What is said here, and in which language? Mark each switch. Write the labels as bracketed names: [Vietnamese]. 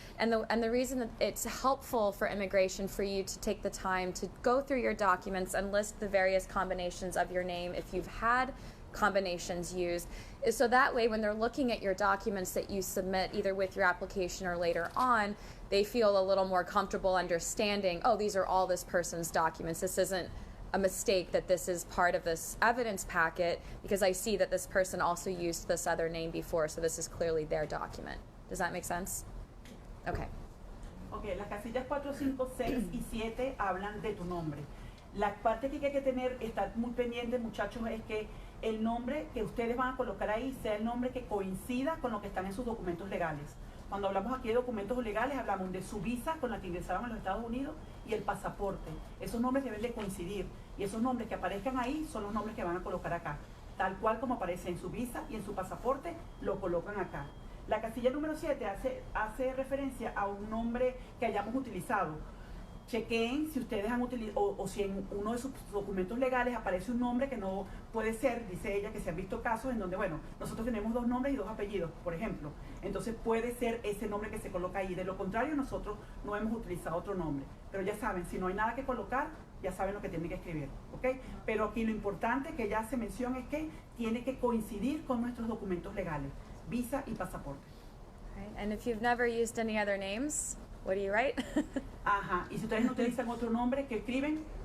[English] And the reason that it's helpful for immigration for you to take the time to go through your documents and list the various combinations of your name if you've had combinations used is so that way when they're looking at your documents that you submit either with your application or later on, they feel a little more comfortable understanding, oh, these are all this person's documents. This isn't a mistake that this is part of this evidence packet because I see that this person also used this other name before, so this is clearly their document. Does that make sense? Okay. [Spanish] Ok, las casillas 4, 5, 6 y 7 hablan de tu nombre. La parte que hay que tener, estar muy pendiente, muchachos, es que el nombre que ustedes van a colocar ahí sea el nombre que coincida con lo que están en sus documentos legales. Cuando hablamos aquí de documentos legales, hablamos de su visa con la que ingresaron a los Estados Unidos y el pasaporte. Esos nombres deben de coincidir y esos nombres que aparezcan ahí son los nombres que van a colocar acá. Tal cual como aparece en su visa y en su pasaporte, lo colocan acá. La casilla número 7 hace referencia a un nombre que hayamos utilizado. Chequen si ustedes han utilizado o si en uno de sus documentos legales aparece un nombre que no puede ser, dice ella, que se han visto casos en donde, bueno, nosotros tenemos 2 nombres y 2 apellidos, por ejemplo. Entonces puede ser ese nombre que se coloca ahí. De lo contrario, nosotros no hemos utilizado otro nombre. Pero ya saben, si no hay nada que colocar, ya saben lo que tienen que escribir, ¿ok? Pero aquí lo importante que ya hace mención es que tiene que coincidir con nuestros documentos legales, visa y pasaporte. [English] Right. And if you've never used any other names, what do you write? [Spanish] Ajá, y si ustedes no utilizan otro nombre, ¿qué escriben?